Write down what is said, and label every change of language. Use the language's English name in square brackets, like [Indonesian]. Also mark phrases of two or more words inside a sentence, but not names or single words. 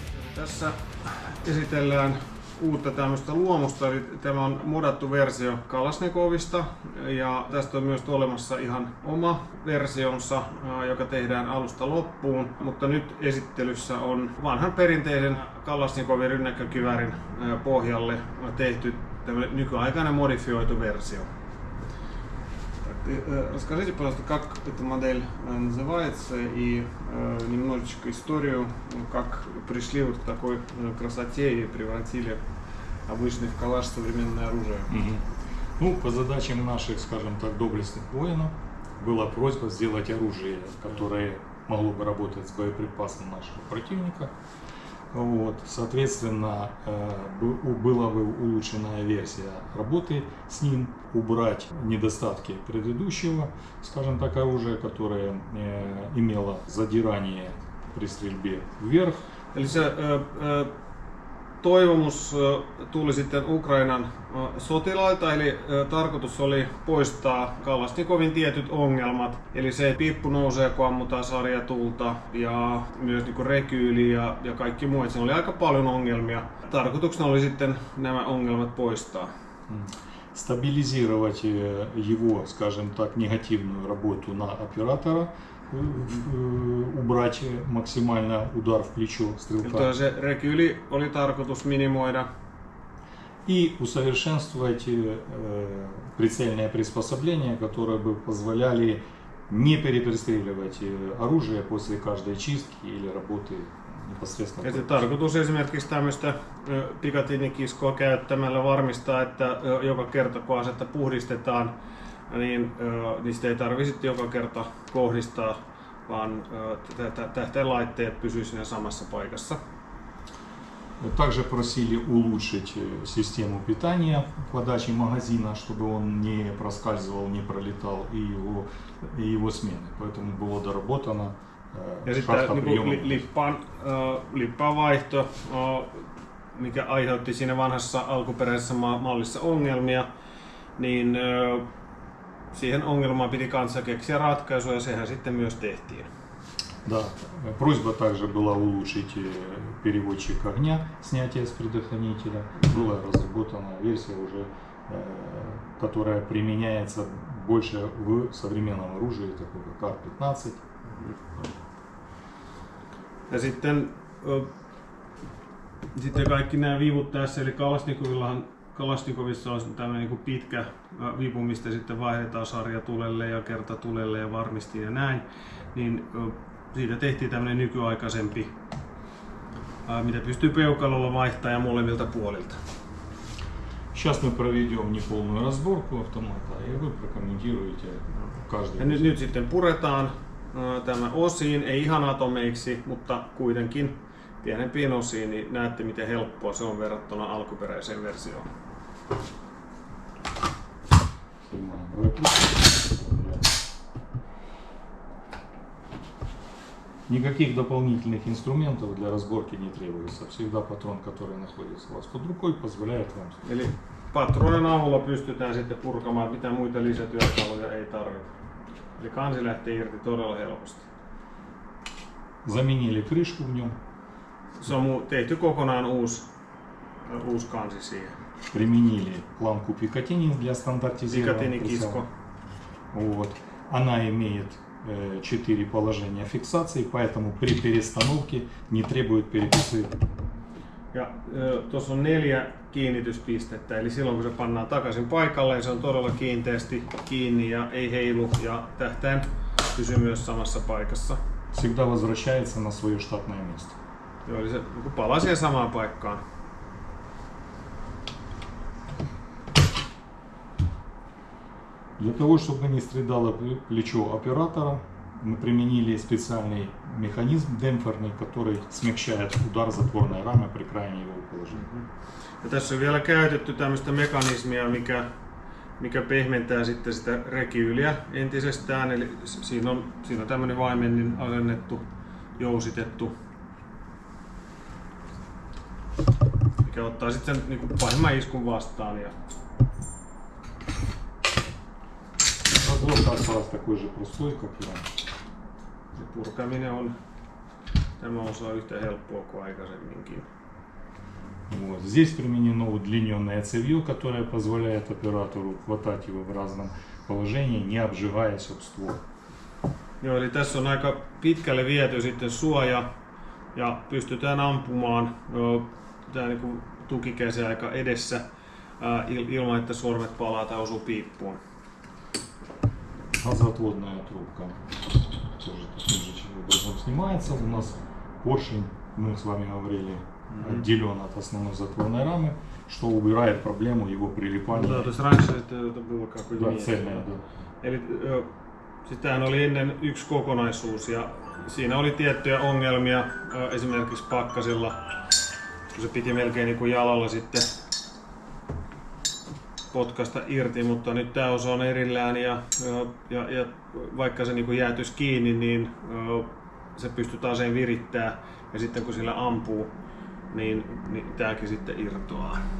[Finnish] Tässä esitellään uutta tämmöistä luomusta, eli tämä on modattu versio Kalashnikovista ja tästä on myös olemassa ihan oma versionsa, joka tehdään alusta loppuun, mutta nyt esittelyssä on vanhan perinteisen Kalashnikovin rynnäkkökiväärin pohjalle tehty tämmöinen nykyaikainen modifioitu versio. [Russian] Расскажите, пожалуйста, как эта модель называется и немножечко историю, как пришли вот к такой красоте и превратили обычный в калаш современное оружие. Ну, по задачам наших, скажем так, доблестных воинов была просьба сделать оружие, которое могло бы работать с боеприпасом нашего противника. Вот, соответственно, была бы улучшенная версия работы с ним, убрать недостатки предыдущего, скажем так, оружия, которое имело задирание при стрельбе вверх. [Finnish] Eli se toivomus tuli sitten Ukrainan sotilailta, eli tarkoitus oli poistaa Kalashnikovin tietyt ongelmat, eli se, että piippu nousee kun ammutaan sarjatulta ja myös niin kuin rekyyli ja kaikki muut. Siinä oli aika paljon ongelmia. Tarkoituksena oli sitten nämä ongelmat poistaa. [Russian] Стабилизировать его, скажем так, негативную работу на оператора, убрать максимально удар в плечо стрелка. [Finnish] Se rekyyli oli tarkoitus minimoida. [Russian] И усовершенствовать прицельное приспособление, которое бы позволяли не перепристреливать оружие после каждой чистки или работы непосредственно. [Finnish] Ja se tarkoitus esimerkiksi tämmöistä pikatiinikiskoa käyttämällä varmistaa, että joka kerta kun asetta puhdistetaan, niin niistä ei tarvitse joka kerta kohdistaa, vaan tähtäinlaitteet pysyvät siinä samassa paikassa. [Russian] Также просили улучшить систему питания подачи магазина, чтобы он не проскальзывал, не пролетал и его смены. Поэтому было доработано шахта приема. [Finnish] Lippaan vaihto, mikä aiheutti siinä vanhassa alkuperäisessä mallissa ongelmia, niin siihen ongelmaan piti kanssa keksiä ratkaisuja ja sehän sitten myös tehtiin. [Russian] Да, просьба также была улучшить переводчик огня, снятие с предохранителя. Была разработана версия уже, которая применяется больше в современном оружии, такой как Кар-15. [Finnish] Ja sitten kaikki nämä vivut tässä, eli Kalashnikovissa on tämmöinen niin pitkä vipu, mistä sitten vaihdetaan sarjatulelle ja kertatulelle ja varmistiin ja näin, niin siitä tehtiin tämmöinen nykyaikaisempi, mitä pystyy peukalolla vaihtamaan molemmilta puolilta. [Russian] Сейчас мы проведем неполную разборку автомата, и вы прокомментируете каждый. [Finnish] Ja nyt sitten puretaan tämä osiin, ei ihan atomeiksi, mutta kuitenkin pienempiin osiin, niin näette miten helppoa se on verrattuna alkuperäiseen versioon. [Russian] Никаких дополнительных инструментов для разборки не требуется. Всегда патрон, который находится у вас под рукой, позволяет вам. [Finnish] Eli patronin avulla pystytään sitten purkamaan, mitä muita lisätyökaluja ei tarvita. Eli kansi lähtee irti todella helposti. [Russian] Заменили крышку в нем. [Finnish] Se on tehty kokonaan uusi kansi siihen. [Russian] Применили лампу Picatinny для стандартизированного прицела. Вот. Она имеет 4 положения фиксации, поэтому при перестановке не требует переписы. [Finnish] Ja tuossa on 4 kiinnityspistettä, eli silloin kun se pannaan takaisin paikalleen, se on todella kiinteästi kiinni ja ei heilu ja tähtäin pysyy myös samassa paikassa. [Russian] Всегда возвращается на свое штатное место. [Finnish] Joo, eli se palaa siihen samaan paikkaan. [Russian] Для того, чтобы не страдало плечо оператора, мы применили специальный механизм демпферный, который смягчает удар затворной рамы при крайней его положении. [Finnish] Ja tässä on vielä käytetty tämmöistä mekanismia, mikä pehmentää sitten sitä rekyyliä entisestään. Eli siinä on tämmöinen vaimennin asennettu, jousitettu, mikä ottaa sitten sen niin pahimman iskun vastaan. Ja [Russian] Разборка осталась такой же простой, как и раньше. [Finnish] purkaminen on Tämä osa on yhtä helppoa kuin aikaisemminkin. [Russian] Вот. Здесь применено удлиненное цевье, которое позволяет оператору хватать его в разном положении, не обжигаясь об ствол. [Finnish] Joo, eli tässä on aika pitkälle viety sitten suoja ja pystytään ampumaan tämä niinku tukikäsi aika edessä ilman, että sormet palaa tai osuu piippuun. [Russian] Газоотводная трубка тоже таким же образом снимается. У нас поршень, мы с вами говорили, отделен от основной затворной рамы, что убирает проблему его прилипания. Да, то есть раньше это было как Да, цельная, да. [Finnish] Eli sitähän oli ennen yksi kokonaisuus ja siinä oli tiettyjä ongelmia esimerkiksi pakkasilla, kun se piti melkein niin kuin jalalla sitten potkasta irti, mutta nyt tämä osa on erillään ja vaikka se niin kuin jäätyisi kiinni, niin se pystyy aseen virittämään ja sitten kun sillä ampuu, niin tämäkin sitten irtoaa.